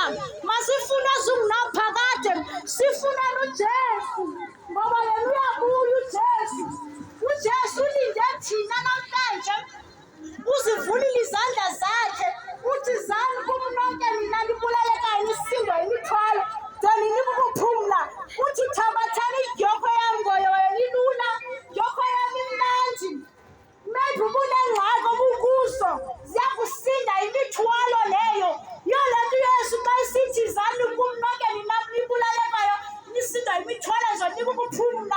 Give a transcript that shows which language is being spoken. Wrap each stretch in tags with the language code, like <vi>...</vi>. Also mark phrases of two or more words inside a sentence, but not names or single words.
<xh>Masifune ezungunaphakade, sifunele uJesu, ngoba yena uyabuya uJesu. uJesu ulinde thina namhlanje, uzivulile izandla zakhe, uthi zani kubo nonke nina nibulalekayo nisindwa yimithwalo, ndoninike ukuphumla. uthi thabathani idyoko yam ngoyo wena ilula, dyoko yam imnandi. Maybe ubunengxaki obukuso, ziyakusinda imithwalo leyo. Yiyo le nto uYesu xa isithi zani kum nonke nina nibulalekayo nisindwa yimithwalo, ndizonika ukuphumla.</xh>